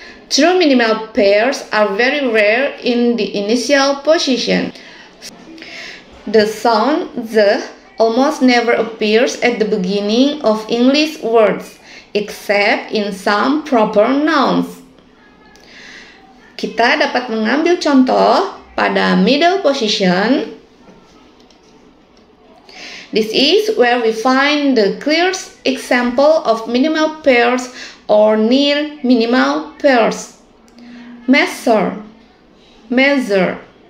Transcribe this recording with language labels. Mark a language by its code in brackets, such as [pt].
[en] True minimal pairs are very rare in the initial position. The sound the almost never appears at the beginning of English words, except in some proper nouns. [id] Kita dapat mengambil contoh pada middle position. [en] This is where we find the clearest example of minimal pairs or near minimal pairs. Measure, measure.